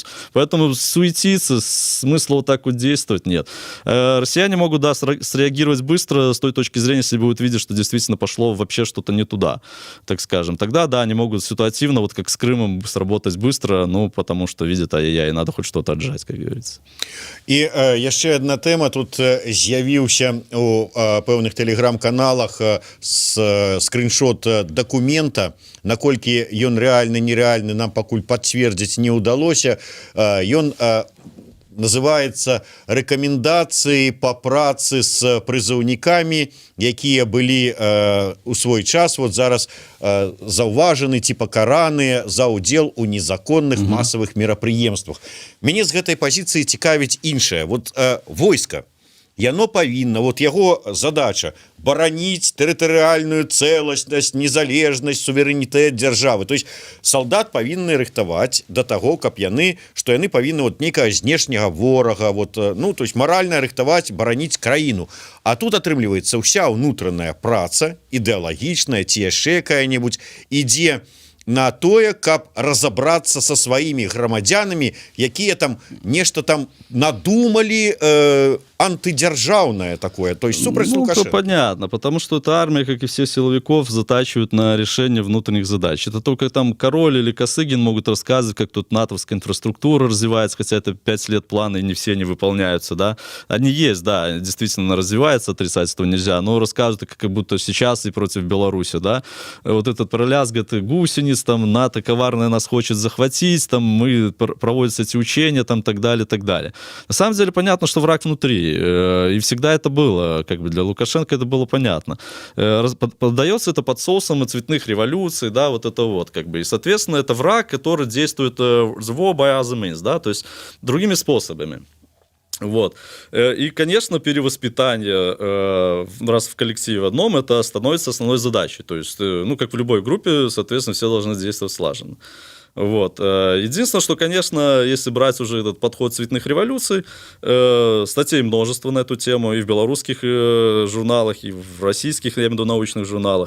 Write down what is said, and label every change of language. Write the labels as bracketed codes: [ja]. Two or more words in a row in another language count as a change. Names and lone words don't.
[ru] Поэтому суетиться, смысла вот так вот действовать нет. Россияне могут, да, среагировать быстро с той точки зрения, если будут видеть, что действительно пошло вообще что-то не туда, так скажем. Тогда, да, они могут ситуативно, вот как с Крымом, сработать быстро, потому что видят, ай-яй-яй, надо хоть что-то отжать, как говорится. [be] І яшчэ одна тэма тут з'явіўся у пэўных тэлеграм-каналах скриншот дакумента, наколькі ён рэальны, нереальны, нам пакуль пацвердзіць не ўдалося. Ён [ru] называется «Рекомендации по [be] працы с призывниками, якія былі у свой час, вот зараз заўважаны ці пакараныя за ўдзел у незаконных масавых мерапрыемствах». Мяне з гэтай пазіцыі цікавіць іншае. Вот войска, яно павінна, вот яго задача бараніць тэрытарыяльную цэласнасць, незалежнасць, суверэнітэт дзяржавы. То есть салдат павінны рыхтаваць да таго, каб што яны павінны вот некага знешняга ворага, вот, то есть маральна рыхтаваць, бараніць краіну. А тут атрымліваецца ўся ўнутраная праца, ідэалагічная ці яшчэ якая-небудзь, ідзе на тое, каб [ru] разобраться со своими [be] громадянами, якія там нешта там надумали [ru] антидержавное такое, [be] то есть супраць Лукашенко. [ru] Это понятно, потому что эта армия, как и все силовиков, затачивают на решение внутренних задач. Это только там Король или Косыгин могут рассказывать, как тут натовская инфраструктура развивается, хотя это 5 лет плана, и не все они выполняются, да. Они есть, да, действительно развивается, отрицать этого нельзя, но рассказывают, как будто сейчас и против Беларуси, да. Вот этот пролязгот гусениц, там, НАТО коварное нас хочет захватить, там, проводятся эти учения, там, так далее, так далее. На самом деле понятно, что враг внутри. И всегда это было, как бы для Лукашенко это было понятно. Поддается это под соусом цветных революций, да, вот это вот, как бы. И, соответственно, это враг, который действует [en] the war by other means, [ru] да, то есть другими способами. Вот. И, конечно, перевоспитание раз в коллективе одном, это становится основной задачей. То есть, как в любой группе, соответственно, все должны действовать слаженно. Вот. Единственное, что, конечно, если брать уже этот подход цветных революций, статей множество на эту тему и в белорусских журналах, и в российских, я имею в виду, научных журналах.